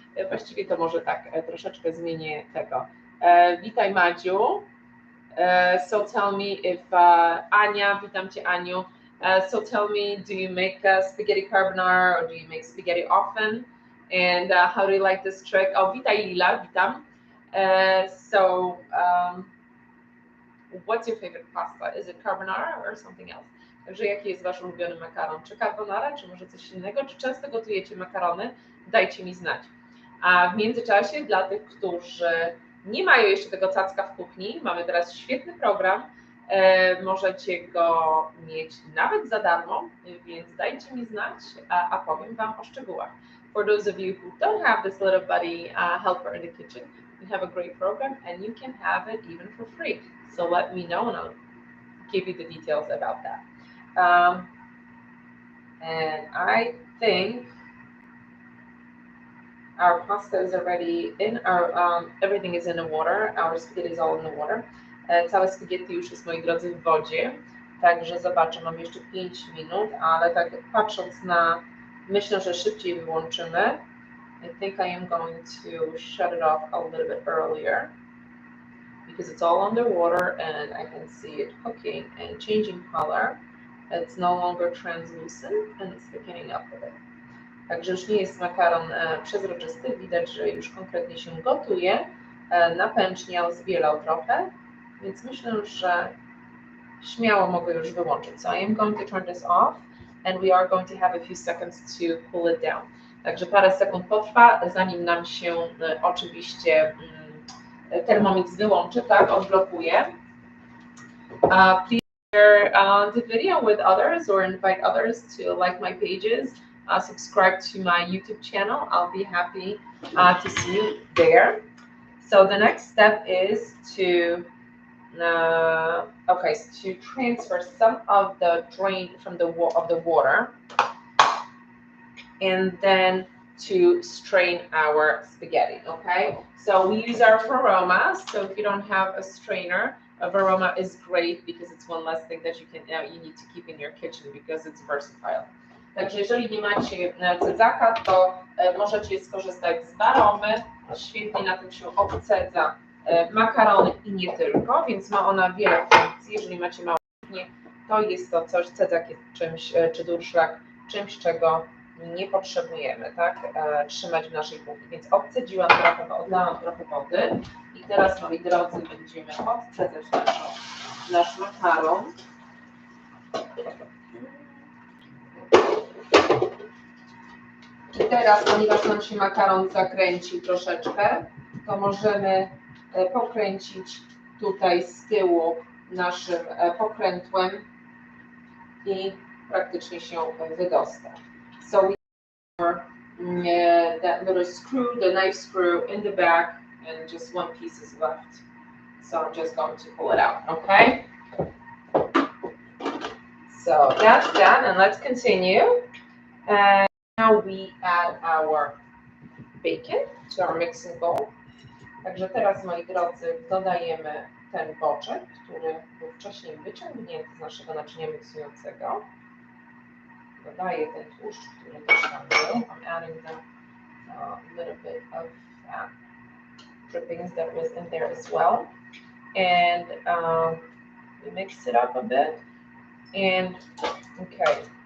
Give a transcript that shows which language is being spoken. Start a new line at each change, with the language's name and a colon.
Polish: Właściwie to może tak, troszeczkę zmienię tego. Witaj Madziu.
English: So tell me if Ania,
Polish: witam Cię Aniu.
English: So tell me, do you make spaghetti carbonara or do you make spaghetti often? And how do you like this trick?
Polish: Oh, witaj Lila, witam.
English: So what's your favorite pasta? Is it carbonara or something else?
Polish: Także jaki jest Wasz ulubiony makaron? Czy carbonara, czy może coś innego? Czy często gotujecie makarony? Dajcie mi znać. A w międzyczasie dla tych, którzy nie mają jeszcze tego cacka w kuchni, mamy teraz świetny program, możecie go mieć nawet za darmo, więc dajcie mi znać, a powiem Wam o szczegółach.
English: For those of you who don't have this little buddy helper in the kitchen, we have a great program and you can have it even for free. So let me know and I'll give you the details about that. And I think our pasta is already in our, everything is in the water, our spaghetti is all in the water.
Polish: Całe spaghetti już jest, moi drodzy, w wodzie, także zobaczę, mam jeszcze 5 minut, ale tak patrząc na, myślę, że szybciej wyłączymy.
English: I think I am going to shut it off a little bit earlier because it's all underwater and I can see it cooking and changing color. It's no longer translucent and it's thickening up a bit.
Polish: Także już nie jest makaron przezroczysty, widać, że już konkretnie się gotuje, napęczniał, zbielał trochę, więc myślę, że śmiało mogę już wyłączyć.
English: So I am going to turn this off and we are going to have a few seconds to cool it down.
Polish: Także parę sekund potrwa, zanim nam się oczywiście Thermomix wyłączy, tak, odblokuje.
English: Please share the video with others or invite others to like my pages. Subscribe to my YouTube channel. I'll be happy to see you there. So the next step is to to transfer some of the drain from the water, and then to strain our spaghetti. Okay, so we use our Varoma. So if you don't have a strainer, a Varoma is great because it's one less thing that you need to keep in your kitchen because it's versatile.
Polish: Także jeżeli nie macie cedzaka, to możecie skorzystać z baromy. Świetnie na tym się obcedza makarony i nie tylko, więc ma ona wiele funkcji. Jeżeli macie małe kuchnię, to jest to coś, cedzak jest czymś, czy durszlak, czymś, czego nie potrzebujemy, tak, trzymać w naszej kuchni. Więc obcedziłam trochę, odlałam trochę wody i teraz, moi drodzy, będziemy odcedzać nasz makaron. I teraz, ponieważ nam się makaron zakręcił troszeczkę, to możemy pokręcić tutaj z tyłu naszym pokrętłem i praktycznie się wydostać.
English: So we have that little screw, the knife screw in the back, and just one piece is left. So I'm just going to pull it out, okay? So that's done, and let's continue. And now we add our bacon to our mixing bowl.
Polish: Także teraz, moi drodzy, dodajemy ten boczek, który był wcześniej wyciągnięty z naszego naczynia miksującego. Dodaję ten tłuszcz, który też tam był.
English: I'm adding the little bit of fat drippings that was in there as well. And we mix it up a bit. And okay.